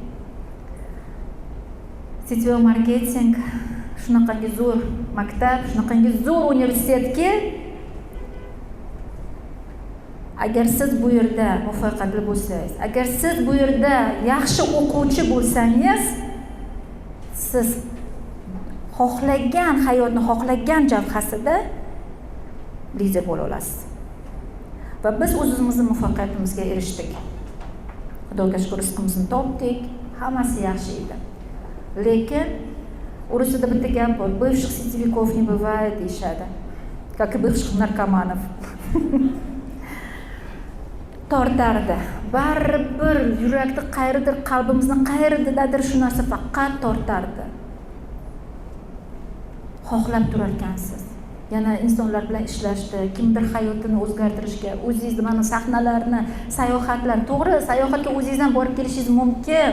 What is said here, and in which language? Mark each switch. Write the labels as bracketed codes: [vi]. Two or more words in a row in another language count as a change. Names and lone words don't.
[uz] Sitio marketing shunaqangi zo'r maktab, shunaqangi zo'r universitetga agar siz bu yerda muvaffaqiyatli bo'lsangiz, agar siz bu yerda yaxshi o'quvchi bo'lsangiz, siz xohlagan hayotni xohlagan jabhasida lider bo'la olasiz. va biz o'zimizni muvaffaqiyatimizga erishdik. Xudoga shukr, rizqimizni topdik, hammasi yaxshi edi. Lekin Rusiyada bitta gap bor, [ru] бывших сетевиков не бывает deyishadi. Как и бывших наркоманов. [uz] Tortardi. Baribir yurakni qayerdir, qalbimizni qayerdadir shu narsa faqat tortardi. Xohlab turar ekansiz. Yana insonlar bilan ishlashdi, kimdir hayotini o'zgartirishga, o'zingizni mana sahnalarni, sayohatlar, to'g'ri, sayohatga o'zingizdan borib kelishingiz mumkin.